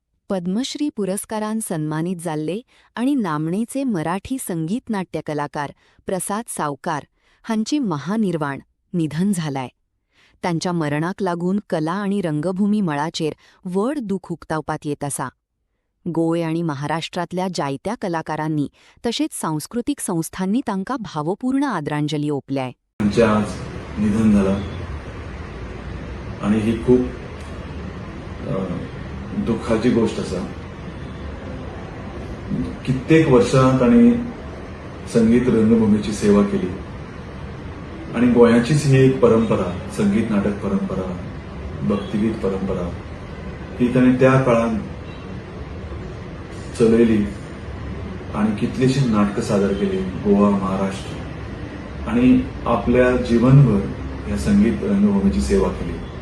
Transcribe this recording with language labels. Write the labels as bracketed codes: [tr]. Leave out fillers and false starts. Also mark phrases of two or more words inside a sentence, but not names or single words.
[kok] पद्मश्री पुरस्कारान सन्मानित जाल्ले आणि नामनेचे मराठी संगीत नाट्य कलाकार प्रसाद सावकार हांची महानिर्वाण निधन झालाय. त्यांच्या मरणाक लागून कला आणि रंगभूमी मळाचेर व्हड दूख उक्तावपात येत आसा. गोंय आणि महाराष्ट्रातल्या जायत्या कलाकारांनी तशेच सांस्कृतिक संस्थांनी तांकां भावपूर्ण आदरांजली ओपल्याय. [mr] त्यांचे आज निधन झालं आणि ही खूप दुःखाची गोष्ट असा. [kok] कित्येक वर्षां तांणी संगीत रंगभूमीची सेवा केली आणि गोंयाचीच ही एक परंपरा, संगीत नाटक परंपरा, भक्तिगीत परंपरा ही तांणी त्या काळात चलयली आणि कितलीशीच नाटकं सादर केली गोवा, महाराष्ट्र आणि आपल्या जीवनभर या संगीत रंगभूमीची सेवा केली.